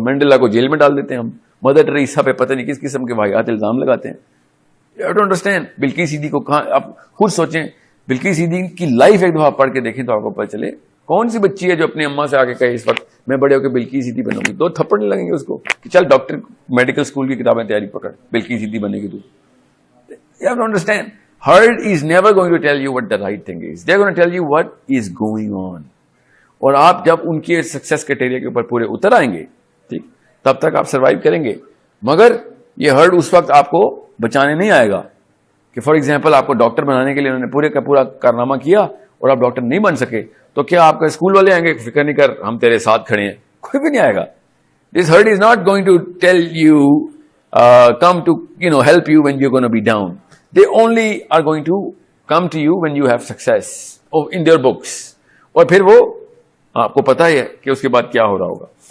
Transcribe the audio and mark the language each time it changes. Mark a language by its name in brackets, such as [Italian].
[Urdu] Mandela کو jail میں ڈال دیتے ہیں ہم, مدر ٹریسا پہ پتہ نہیں کس قسم کے واقعات الزام لگاتے ہیں. [English] You don't understand. [Urdu] بلقیس سیدی کو کہاں, آپ خود سوچیں, بلقیس سیدی کی لائف ایک دفعہ پڑھ کے دیکھیں تو آپ کو پتہ چلے کون سی بچی ہے جو اپنی اماں سے آ کے کہے اس وقت میں بڑے ہو کے بلقیس سیدی بنوں گی. 2 تھپڑ نہیں لگیں گے اس کو کہ چل ڈاکٹر میڈیکل اسکول کی کتابیں تیاری پکڑ, بلقیس سیدی بنے گی تو. [English] You have to understand, herd is never going to tell you what the right thing is. They're going to tell you what is going on. [Urdu] اور آپ جب ان کے سکسیس کرائٹیریا کے اوپر پورے اتر آئیں گے, ٹھیک, تب تک آپ سروائیو کریں گے. مگر یہ ہرڈ اس وقت آپ کو بچانے نہیں آئے گا کہ [English] for example [Urdu] آپ کو ڈاکٹر بنانے کے لیے انہوں نے پورے کا پورا کارنامہ کیا اور آپ ڈاکٹر نہیں بن سکے, تو کیا آپ کا اسکول والے آئیں گے فکر نہیں کر ہم تیرے ساتھ کھڑے ہیں, کوئی بھی نہیں آئے گا. [English] This herd is not going to tell you, come to, help you when you're going to be down. They only are going to come to you when you have success in their books. [Urdu] اور پھر وہ آپ کو پتا ہی ہے کہ اس کے بعد کیا ہو رہا ہوگا.